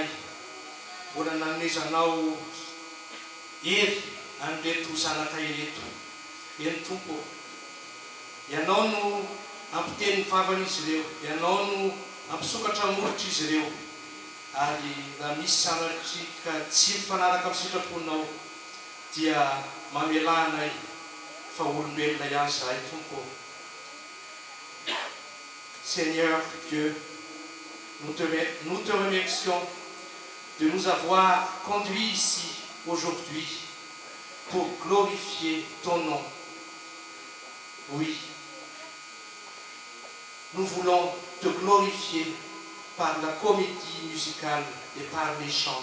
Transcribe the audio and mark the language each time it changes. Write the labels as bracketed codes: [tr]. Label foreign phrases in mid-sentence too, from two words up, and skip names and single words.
[mg] mbola nanomezanao ery an'ireto zanaka ireto eny tompo ianao no ampiteny vavana izy ireo ianao no ampisokatra molotra izy ireo ary raha misy zanatrika tsy mifanaraka amin'ny sitraponao dia mamelanay fa olombelona ihany izahay tompo [fr] Seigneur Dieu, nous te remercions de nous avoir conduits ici aujourd'hui pour glorifier ton nom. Oui, nous voulons te glorifier par la comédie musicale et par les chants.